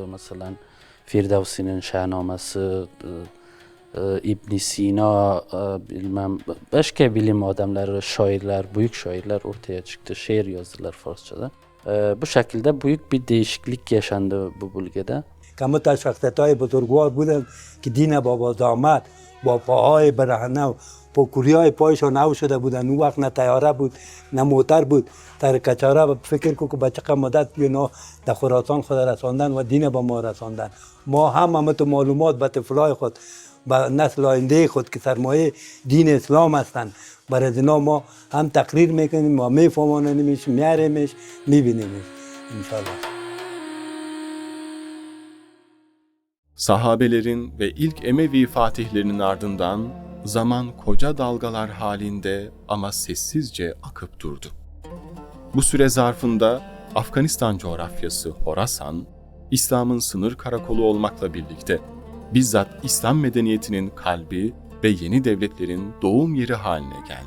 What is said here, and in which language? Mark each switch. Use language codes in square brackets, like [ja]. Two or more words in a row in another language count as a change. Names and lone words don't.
[tr] Mesela Firdevsi'nin Şahnamesi, İbn Sina, bilmem başka bilim adamları, şairler, büyük şairler ortaya çıktı. Şiir yazdılar Farsçada. Bu şekilde büyük bir değişiklik yaşandı bu bölgede. [fa] کمت از شخصیت‌های بزرگوار بودن که دین بابا آمد با پاهای برهنه و با کوریای پایشان نو شده بودن. اون وقت نه طیاره بود نه موتر بود. در کچاره فکر کو که به چقدر مدت اینا در خراسان خود رساندن و دین با ما رساندن. ما هم تو معلومات به طفلای خود به نسل آینده خود که سرمایه دین اسلام هستند برای اینا ما هم تقریر میکنیم و میفهمانیمش میاریمش میبینیمش انشالله. [tr] Sahabelerin ve ilk Emevi fatihlerinin ardından zaman koca dalgalar halinde ama sessizce akıp durdu. Bu süre zarfında Afganistan coğrafyası Horasan, İslam'ın sınır karakolu olmakla birlikte bizzat İslam medeniyetinin kalbi ve yeni devletlerin doğum yeri haline geldi.